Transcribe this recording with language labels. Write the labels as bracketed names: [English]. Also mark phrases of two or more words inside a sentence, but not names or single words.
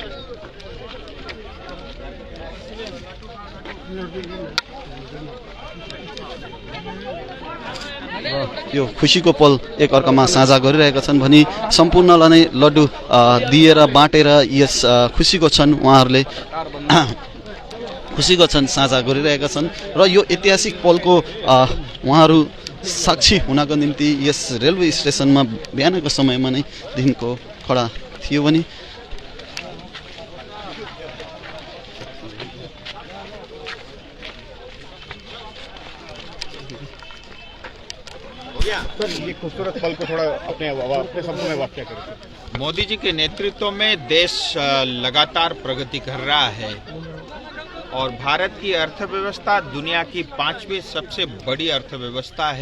[Nepali] यो खुसीको पल एकअर्कामा साझा गरिरहेका छन् भनी सम्पूर्णलाई नै लड्डु दिएर बाँटेर यस खुसीको क्षण उहाँहरूले खुसीको क्षण साझा गरिरहेका छन् र यो ऐतिहासिक पलको उहाँहरू साक्षी हुनको निम्ति यस रेलवे स्टेसनमा बिहानको समयमा नै दिनको खडा थियो भने [Hindi] ये खूबसूरत पल को थोड़ा अपने शब्दों में वाक्य करें। मोदी जी के नेतृत्व में देश लगातार प्रगति कर रहा है और भारत की अर्थव्यवस्था दुनिया की 5वीं सबसे बड़ी अर्थव्यवस्था है।